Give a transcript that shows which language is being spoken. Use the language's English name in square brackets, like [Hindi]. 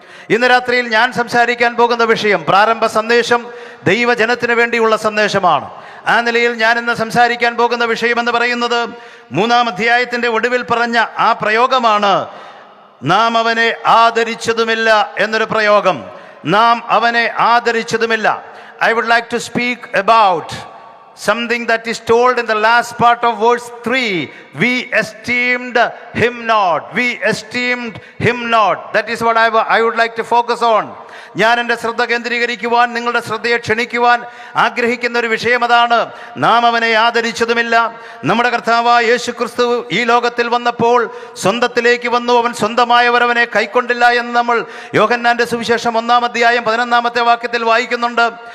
[Malayalam] ഇന്ന് രാത്രിയിൽ ഞാൻ സംസാരിക്കാൻ പോകുന്ന വിഷയം പ്രാരംഭ സന്ദേശം ദൈവജനത്തിന് വേണ്ടിയുള്ള സന്ദേശമാണ്. ആ നിലയിൽ ഞാൻ ഇന്ന് സംസാരിക്കാൻ പോകുന്ന വിഷയമെന്ന് പറയുന്നത് 3-ാം അധ്യായത്തിൻ്റെ ഒടുവിൽ പറഞ്ഞ ആ പ്രയോഗമാണ്, നാം അവനെ ആദരിച്ചതുമില്ല എന്നൊരു പ്രയോഗം. നാം അവനെ ആദരിച്ചതുമില്ല. [English] I would like to speak about something that is told in the last part of verse 3. We esteemed him not. We esteemed him not. That is what I would like to focus on. [Malayalam] ഞാൻ എൻ്റെ ശ്രദ്ധ കേന്ദ്രീകരിക്കുവാൻ, നിങ്ങളുടെ ശ്രദ്ധയെ ക്ഷണിക്കുവാൻ ആഗ്രഹിക്കുന്ന ഒരു വിഷയം അതാണ്. നാം അവനെ ആദരിച്ചതുമില്ല. നമ്മുടെ കർത്താവായ യേശു ക്രിസ്തു ഈ ലോകത്തിൽ വന്നപ്പോൾ സ്വന്തത്തിലേക്ക് വന്നു, അവൻ സ്വന്തമായവർ അവനെ കൈക്കൊണ്ടില്ല എന്ന് നമ്മൾ യോഹന്നാന്റെ സുവിശേഷം 1-ാം അധ്യായം 11-ാമത്തെ വാക്യത്തിൽ വായിക്കുന്നുണ്ട്.